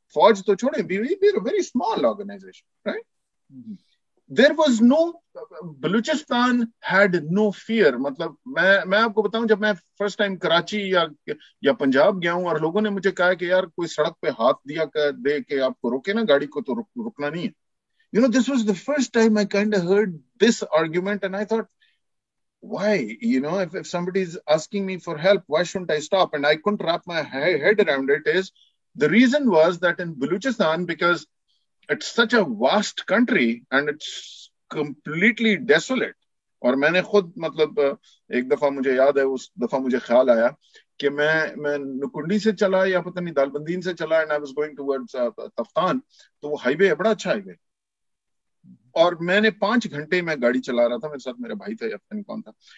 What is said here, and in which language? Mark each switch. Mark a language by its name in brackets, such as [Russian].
[Hindi] फौज तो छोड़े, [English] Very small organisation, right? There was no, Balochistan had no fear. [Hindi] मतलब मैं आपको बताऊं, जब मैं फर्स्ट टाइम कराची या पंजाब गया हूं और लोगों ने मुझे कहा कि यार कोई सड़क पे हाथ दे के आपको रोके ना गाड़ी को, तो रुकना नहीं है. [English] This was the first time I kind of heard this argument, and I thought, why? If somebody is asking me for help, why shouldn't I stop? And I couldn't wrap my head around it. The reason was that in Balochistan, because it's such a vast country and it's completely desolate. [Hindi] और मैंने खुद, मतलब एक दफा मुझे याद है, उस दफा मुझे ख्याल आया कि मैं नुकुंडी से चला या पता नहीं दालबंदीन से चला, [English] and I was going towards [Hindi] Taftan. तो वो हाईवे है, बड़ा अच्छा हाईवे, और मैंने 5 घंटे में गाड़ी चला रहा था, मेरे साथ मेरा भाई था या पता नहीं कौन था.